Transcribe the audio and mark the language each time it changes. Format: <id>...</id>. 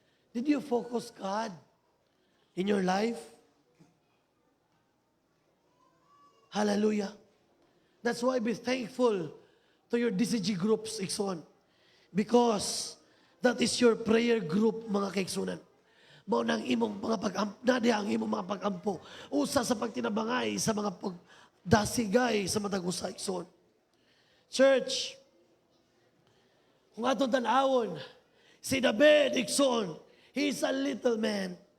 <en>Did you focus God in your life? Hallelujah. That's why be thankful to your DCG groups, igsoon. Because that is your prayer group,</en> <ceb>mga kaigsunan. Mao nang imong mga ang imong mga pagampo. Usa sa pagtinabangay sa mga pagdasigay sa matag usa, igsoon. Church, kung atong tan-awon, si David, igsoon,</ceb> <en>he's a little man.</en>